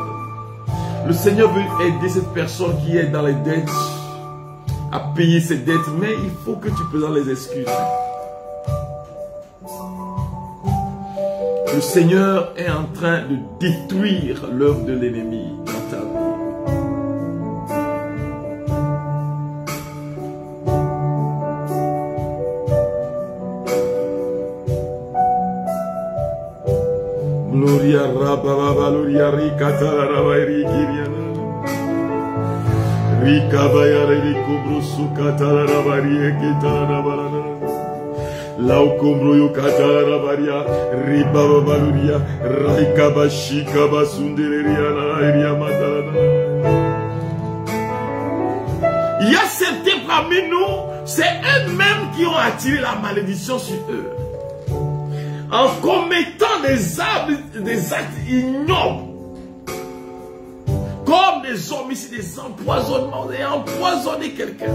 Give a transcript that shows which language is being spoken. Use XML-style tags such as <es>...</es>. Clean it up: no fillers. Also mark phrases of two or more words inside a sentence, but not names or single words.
<fr>Le Seigneur veut aider cette personne qui est dans les dettes à payer ses dettes, mais il faut que tu présentes les excuses. Le Seigneur est en train de détruire l'œuvre de l'ennemi dans ta vie. Gloria Rababa Gloria Rikata Rabairi Kiriana Rikabaya Rikubrusu Katara Rabari Kitana Laukombro yukata rabaria, ribaba baluria, raikaba shikaba sundereria la eria matalana. Il y a certains parmi nous, c'est eux-mêmes qui ont attiré la malédiction sur eux. En commettant des actes ignobles. Comme des homicides, des empoisonnements, et empoisonner quelqu'un.</fr>